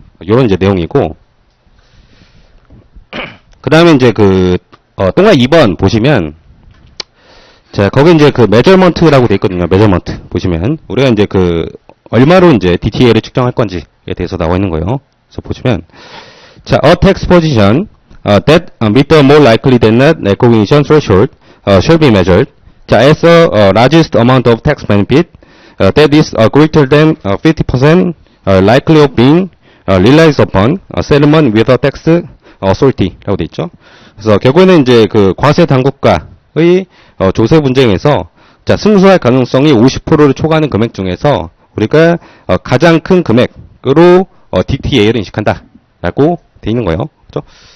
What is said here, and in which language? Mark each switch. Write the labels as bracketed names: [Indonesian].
[Korean] 요런 이제 내용이고, 그 다음에 이제 그, 동화 2번 보시면, 자, 거기 이제 그 measurement라고 돼 있거든요. [English] measurement. [Korean] 보시면, 우리가 이제 그, 얼마로 이제 DTA를 측정할 건지에 대해서 나와 있는 거예요. 그래서 보시면, 자, [English] a tax position, that meet the more likely than not recognition threshold, shall be measured. 자, as the largest amount of tax benefit, that is greater than 50% likely of being realized upon settlement with a tax authority [Korean] 라고 돼 있죠. 그래서 결국에는 이제 그 과세 당국과의 조세 분쟁에서 자, 승소할 가능성이 50%를 초과하는 금액 중에서 우리가 가장 큰 금액으로 DTA를 인식한다라고 돼 있는 거예요. 그렇죠?